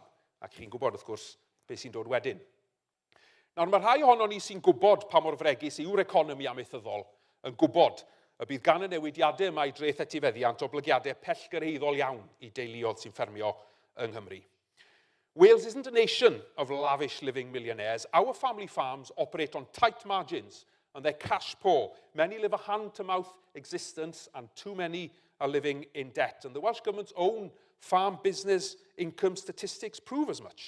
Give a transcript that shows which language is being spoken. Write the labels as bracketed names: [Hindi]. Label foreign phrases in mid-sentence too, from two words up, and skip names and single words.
[Welsh] Ac chi'n gwybod, wrth gwrs, beth sy'n dod wedyn. Nawr, mae rhai ohono ni sy'n gwybod pa mor fregus yw'r economi amaethyddol yn gwybod y bydd gan y newidiadau yma I dreth etifeddiant oblygiadau pellgyrhaeddol iawn I deuluodd sy'n ffermio yng Nghymru. [English] Wales isn't a nation of lavish living millionaires. Our family farms operate on tight margins and they're cash poor. Many live a hand-to-mouth existence and too many are living in debt. And the Welsh Government's own farm business income statistics prove as much.